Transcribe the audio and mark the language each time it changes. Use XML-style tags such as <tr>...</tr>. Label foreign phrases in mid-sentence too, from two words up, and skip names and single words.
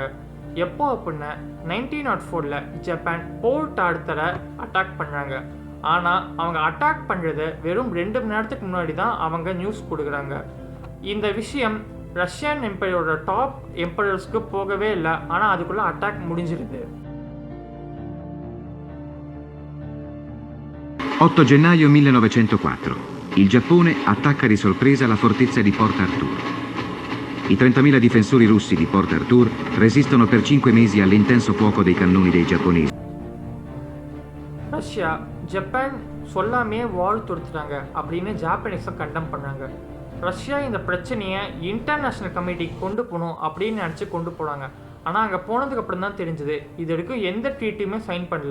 <ta>எப்போ அப்படின்னா 1904 ஜப்பான் போர்ட் ஆர்த்தரை அட்டாக் பண்ணுறாங்க. ஆனால் அவங்க அட்டாக் பண்ணுறது வெறும் 2 மணி நேரத்துக்கு முன்னாடி தான் அவங்க நியூஸ் கொடுக்குறாங்க. இந்த விஷயம் ரஷ்யன் எம்பையரோட</ta> <en>top emperors</en> <ta>போகவே இல்லை. ஆனால் அதுக்குள்ளே அட்டாக் முடிஞ்சிருது.</ta> <it>8 gennaio 1904. il Giappone attacca di sorpresa la fortezza di Port Arthur. I 30.000 difensori russi di Port Arthur resistono per 5 mesi all'intenso fuoco dei cannoni dei giapponesi.</it> <ta>ரஷ்யா ஜப்பான் சொல்லாமே வார் தொடுத்துட்டாங்க அப்படின்னு ஜாப்பனீஸை கண்டம் பண்ணாங்க. ரஷ்யா இந்த பிரச்சனையை</ta> <en>international committee</en> <ta>கொண்டு போகணும் அப்படின்னு நினச்சி கொண்டு போனாங்க. ஆனால் அங்கே போனதுக்கப்புறம் தான் தெரிஞ்சுது இது வரைக்கும் எந்த ட்ரீட்டியுமே சைன் பண்ணல.</ta>